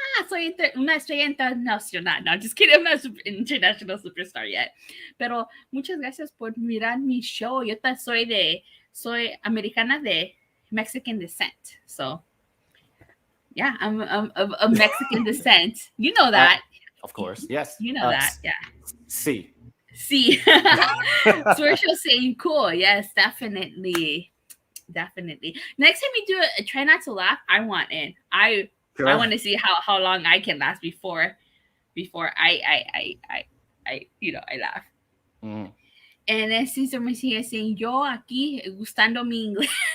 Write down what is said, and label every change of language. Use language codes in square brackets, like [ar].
[es] Soy una estrella internacional. [en] No, just kidding. I'm not an international superstar yet. [es] Pero muchas gracias por mirar mi show. Yo soy americana de [en] Mexican descent. So, yeah, I'm of Mexican descent. You know that. Of course, yes. You know that, yeah. See. Swershow saying cool. Yes, definitely. Definitely. Next time you do a try not to laugh, I want in. I want to see how long I can last before I laugh. Mm. And then Cesar Mejia saying, [es] yo aquí gustando mi inglés.